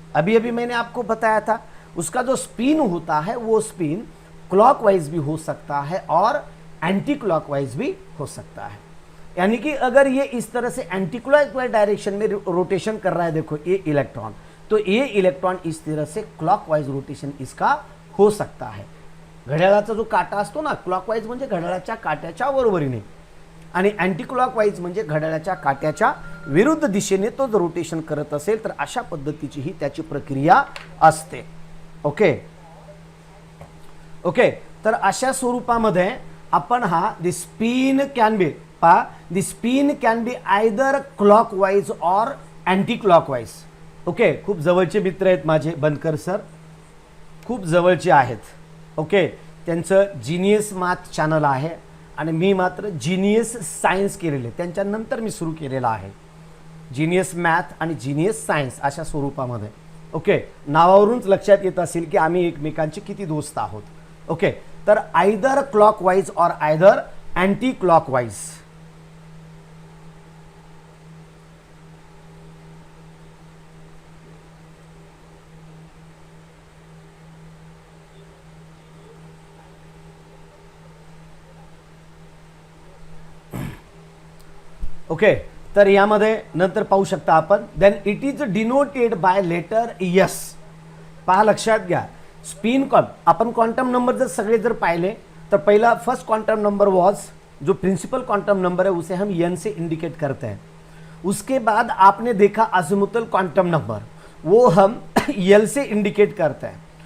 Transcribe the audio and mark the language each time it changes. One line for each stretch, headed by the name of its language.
Hindi: अभी अभी मैंने आपको बताया था उसका जो स्पिन होता है वो स्पिन क्लॉकवाइज भी हो सकता है और एंटी क्लॉकवाइज भी हो सकता है। यानी कि अगर ये इस तरह से एंटी क्लॉकवाइज डायरेक्शन में रोटेशन कर रहा है, देखो ये इलेक्ट्रॉन, तो ये इलेक्ट्रॉन इस तरह से क्लॉकवाइज रोटेशन इसका हो सकता है।
Marathi: घड्याळाचा जो काटा असतो ना, क्लॉकवाइज म्हणजे घड्याळाच्या काट्याच्या बरोबरीने आणि अँटी क्लॉकवाइज म्हणजे घड्याळाच्या काट्याच्या विरुद्ध दिशेने तो जर रोटेशन करत असेल तर अशा पद्धतीची ही त्याची प्रक्रिया असते।
English: okay okay,
Marathi: तर अशा स्वरूपामध्ये आपण हा
English: The spin can be पहा, the spin can be either clockwise और anti clockwise.
Marathi: ओके, खूप जवळचे मित्र आहेत माझे बनकर सर, खूप जवळचे आहेत। ओके, त्यांचं जीनियस मॅथ चॅनल आहे आणि मी मात्र जीनियस सायन्स केलेले, त्यांच्यानंतर मी सुरू केलेला आहे जीनियस मॅथ आणि जीनियस सायन्स अशा स्वरूपामध्ये। ओके, नावावरूनच लक्षात येत असेल की आम्ही एकमेकांचे किती दोस्त आहोत।
English: Okay, तर either clockwise और either anti clockwise.
Marathi: ओके, तर यामध्ये नंतर पाहू शकता आपण,
English: Then it is denoted by letter S.
Marathi: पहा लक्षात घ्या, स्पिन आपण क्वांटम नंबर जर सगळे जर पाहिले तर पहिला
English: first quantum number was,
Hindi: जो प्रिंसिपल क्वांटम नंबर है उसे हम एन से इंडिकेट करते हैं। उसके बाद आपने देखा अज़ीमुथल क्वांटम नंबर, वो हम एल से इंडिकेट करते हैं।